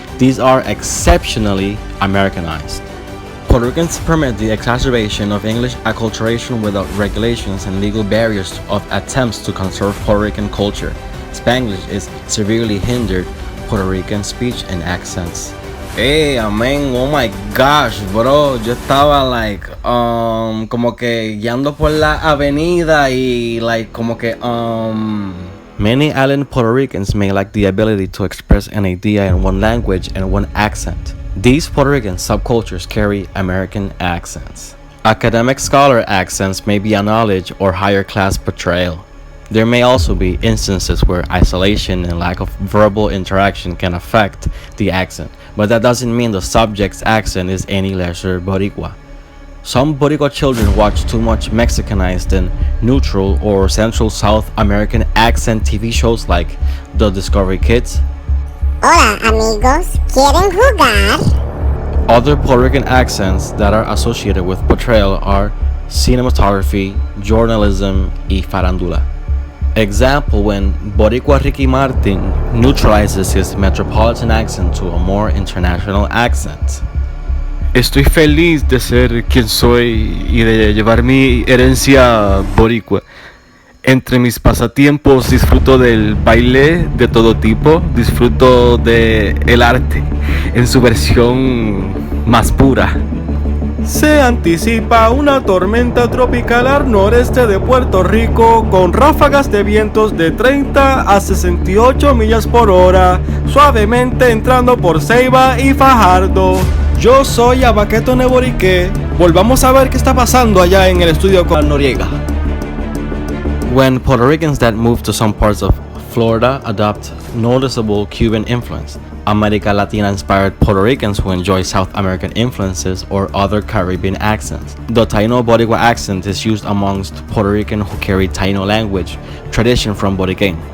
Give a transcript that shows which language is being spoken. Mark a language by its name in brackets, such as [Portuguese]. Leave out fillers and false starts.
[English] These are exceptionally Americanized. Puerto Ricans permit the exacerbation of English acculturation without regulations and legal barriers of attempts to conserve Puerto Rican culture. Spanglish is severely hindered Puerto Rican speech and accents. Hey, amén, oh my gosh, bro. [Spanish] Yo estaba como que guiando por la avenida y como que [English] Many island Puerto Ricans may lack the ability to express an idea in one language and one accent. These Puerto Rican subcultures carry American accents. Academic scholar accents may be a knowledge or higher class portrayal. There may also be instances where isolation and lack of verbal interaction can affect the accent, but that doesn't mean the subject's accent is any lesser Boricua. Some Boricua children watch too much Mexicanized and neutral or Central South American accent TV shows like The Discovery Kids. [Spanish] Hola amigos, ¿quieren jugar? [English] Other Puerto Rican accents that are associated with portrayal are cinematography, journalism, [Spanish] y farandula. [English] Example when Boricua Ricky Martin neutralizes his metropolitan accent to a more international accent. [Spanish] Estoy feliz de ser quien soy y de llevar mi herencia boricua. Entre mis pasatiempos disfruto del baile de todo tipo, disfruto de el arte en su versión más pura. Se anticipa una tormenta tropical al noreste de Puerto Rico con ráfagas de vientos de 30 a 68 millas por hora, suavemente entrando por Ceiba y Fajardo. Yo soy Abaqueto Neboriqué. Volvamos a ver qué está pasando allá en el estudio con Noriega. [English] When Puerto Ricans that move to some parts of Florida adopt noticeable Cuban influence, America Latina inspired Puerto Ricans who enjoy South American influences or other Caribbean accents. The Taino Boricua accent is used amongst Puerto Rican who carry Taino language tradition from BORIKÉN.